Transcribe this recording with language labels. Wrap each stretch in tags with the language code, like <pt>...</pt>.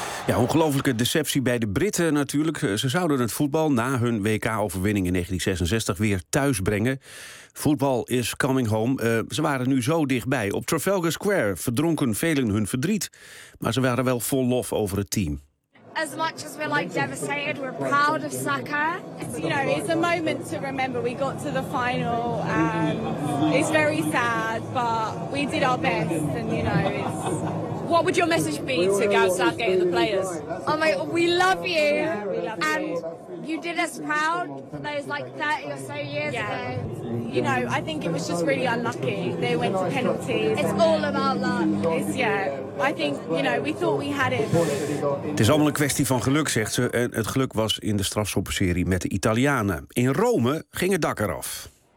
<nl>Ja, ongelooflijke deceptie bij de Britten natuurlijk. Ze zouden het voetbal na hun WK-overwinning in 1966 weer thuis brengen. Voetbal</nl> <en>is coming home.</en> <nl>Ze waren nu zo dichtbij. Op Trafalgar Square verdronken velen hun verdriet. Maar ze waren wel vol lof over het team.</nl> <en>As much as we're like devastated, we're proud of Saka. You know, it's a moment to remember. We got to the final and it's very sad, but we did our best. And you know, it's... What would your message be to Gareth Southgate and the players? Oh my, we love you. Yeah, we love you. And you did us proud those like 30 or so years ago. You know, I think it was just really unlucky. They went to penalties. It's all about luck. It's, yeah. I think, you know, we thought we had it.</en> <nl>Het is allemaal een kwestie van geluk, zegt ze. En het geluk was in de strafschoppenserie met de Italianen. In Rome ging het dak eraf.</nl>